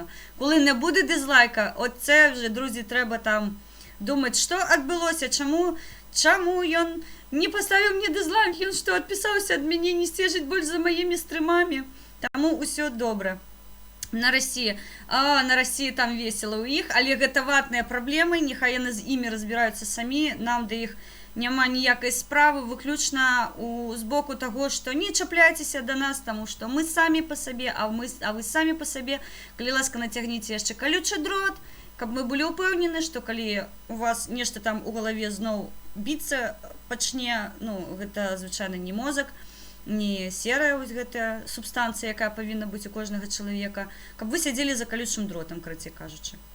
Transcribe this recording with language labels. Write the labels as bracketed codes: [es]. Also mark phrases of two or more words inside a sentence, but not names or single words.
[uk] Коли не буде дизлайка, от це вже, друзі, треба там думати, що відбулося, чому він не поставив мені дизлайк, він що, відписався від мене, не стежить більше за моїми стримами. Тому усе добре. На Росії там весело у їх, [be] але гэта ватныя праблемы, нехай яны з імі разбіраюцца самі, нам да іх няма ніякай справы, выключна з боку таго, што не чапляйцеся да нас, таму што мы самі па сабе, а вы самі па сабе, калі ласка, нацягніце яшчэ калючы дрот, каб мы былі ўпэўнены, што калі у вас нешта там у галаве зноў біцца пачне, ну, гэта звычайна не мозг, не серая вось гэтая субстанцыя, якая павінна быць у кожнага чалавека, каб вы сядзелі за калючым дротам, карацей кажучы.